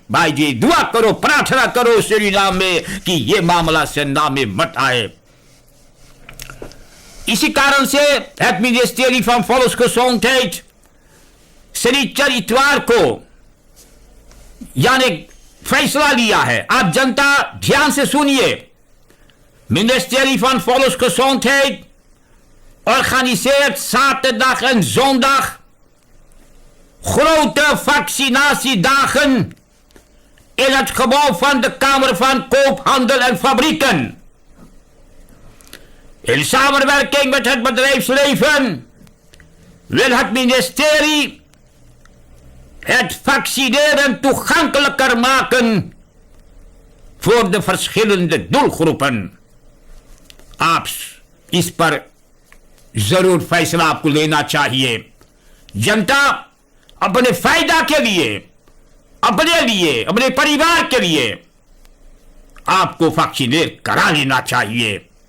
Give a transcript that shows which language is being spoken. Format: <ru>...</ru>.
<hns>भाई जी, दुआ करो, प्रार्थना करो सूरीनाम में कि ये मामला से नाम में मत आए। इसी कारण से het ministerie van Volksgezondheid शनिचर इतवार को यानी फैसला लिया है। आप जनता ध्यान से सुनिए।</hns> <nl>Ministerie van Volksgezondheid organiseert zaterdag en zondag grote vaccinatiedagen in het gebouw van de Kamer van Koophandel en Fabrieken. In samenwerking met het bedrijfsleven wil het ministerie het vaccineren toegankelijker maken voor de verschillende doelgroepen।</nl> <hns>आप इस पर जरूर फैसला आपको लेना चाहिए। जनता अपने फायदा के लिए, अपने परिवार के लिए आपको वैक्सीनेट करा लेना चाहिए।</hns>